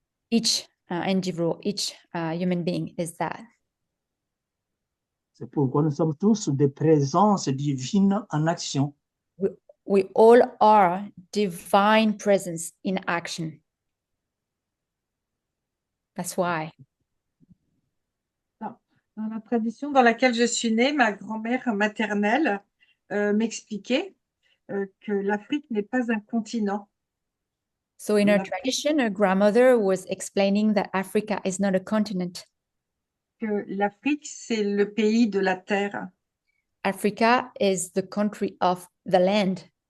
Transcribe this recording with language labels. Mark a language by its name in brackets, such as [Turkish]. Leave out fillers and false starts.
[English] Each individual, each human being is that. [French] C'est pourquoi nous sommes tous des présences divines en action. [English] We all are divine presence in action. That's why. [French] Dans la tradition dans laquelle je suis née, ma grand-mère maternelle m'expliquait que l'Afrique n'est pas un continent. [English] So in her tradition, her grandmother was explaining that Africa is not a continent. [French] Que l'Afrique, c'est le pays de la terre. [English] Africa is the country of the land.